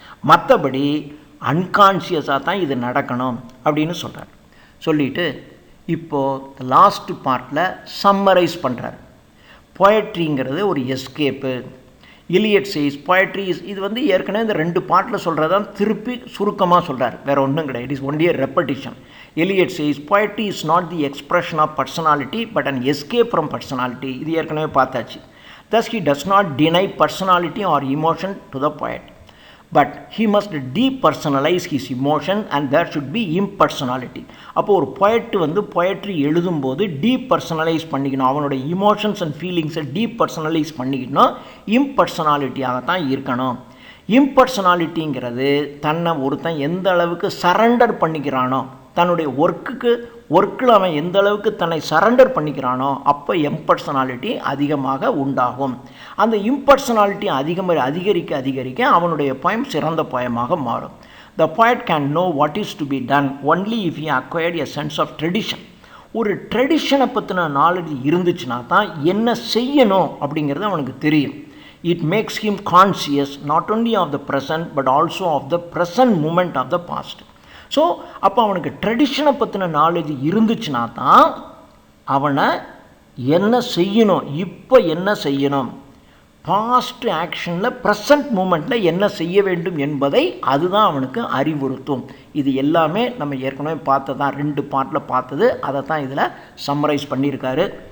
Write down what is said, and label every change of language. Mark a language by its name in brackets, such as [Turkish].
[Tamil] மற்றபடி அன்கான்சியஸாக தான் இது நடக்கணும் அப்படின்னு சொல்கிறார். சொல்லிவிட்டு இப்போது லாஸ்ட் பார்ட்டில் சம்மரைஸ் பண்ணுறார். பொயட்ரிங்கிறது ஒரு எஸ்கேப்பு. [English] Eliot says poetry [Tamil] இது வந்து ஏற்கனவே இந்த 2 பார்ட்டில் சொல்கிறதான் திருப்பி சுருக்கமாக சொல்கிறார். வேறு ஒன்றும் கிடையாது. [English] It is only a repetition. Eliot says poetry is not the expression of personality but an escape from personality. [Tamil] இது ஏற்கனவே பார்த்தாச்சு. [English] Thus he does not deny personality or emotion to the poet, but he must depersonalize his emotion and there should be impersonality. [Tamil] அப்போ ஒரு poet வந்து poetry எழுதும்போது டீபர்சனலைஸ் பண்ணிக்கணும். அவனுடைய emotions and ஃபீலிங்ஸை டீபர்சனலைஸ் பண்ணிக்கணும். இம்பர்சனாலிட்டியாக தான் இருக்கணும். இம்பர்சனாலிட்டிங்கிறது தன்னை ஒருத்தன் எந்த அளவுக்கு சரண்டர் பண்ணிக்கிறானோ, தன்னுடைய ஒர்க்கில் அவன் எந்த அளவுக்கு தன்னை சரண்டர் பண்ணிக்கிறானோ அப்போ இம்பர்சனாலிட்டி அதிகமாக உண்டாகும். அந்த இம்பர்சனாலிட்டி அதிகரிக்க அவனுடைய பொயம் சிறந்த பொயமாக மாறும். [English] The poet can know what is to be done only if he acquired a sense of tradition. [Tamil] ஒரு ட்ரெடிஷனை பற்றின நாலேஜ் இருந்துச்சுன்னா தான் என்ன செய்யணும் அப்படிங்கிறது அவனுக்கு தெரியும். [English] It makes him conscious not only of the present but also of the present moment of the past. [Tamil] So அப்போ அவனுக்கு ட்ரெடிஷனை பற்றின நாலேஜ் இருந்துச்சுன்னா தான் அவனை என்ன செய்யணும், இப்போ என்ன செய்யணும், பாஸ்ட் ஆக்ஷனில் ப்ரெசன்ட் மூமெண்ட்டில் என்ன செய்ய வேண்டும் என்பதை அதுதான் அவனுக்கு அறிவுறுத்தும். இது எல்லாமே நம்ம ஏற்கனவே பார்த்ததான், 2 பார்ட்டில் பார்த்தது, அதை தான் இதில் சம்மரைஸ் பண்ணியிருக்காரு.